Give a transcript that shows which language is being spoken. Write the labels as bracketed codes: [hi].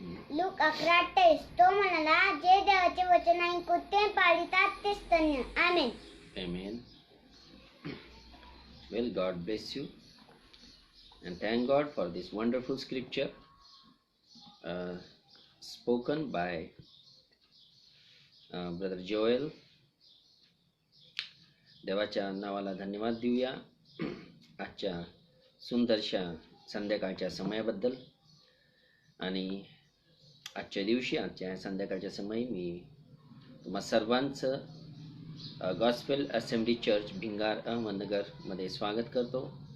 [mr] Look 11:28 तो म्हणाला, जे देवाचे वचन ऐकून ते पाळतात तेच धन्य. आमेन. [en] Amen. Well, God bless you, and thank God for this wonderful scripture spoken by Brother Joel. [mr] देवाच्या नावाला धन्यवाद देऊया आजच्या सुंदरशा संध्याकाळच्या समयाबद्दल. आणि आजच्या दिवशी, आजच्या संध्याकाळच्या समयी मी तुम्हा सर्वांचं गॉस्पेल असेंब्ली चर्च भिंगार अहमदनगरमध्ये स्वागत करतो.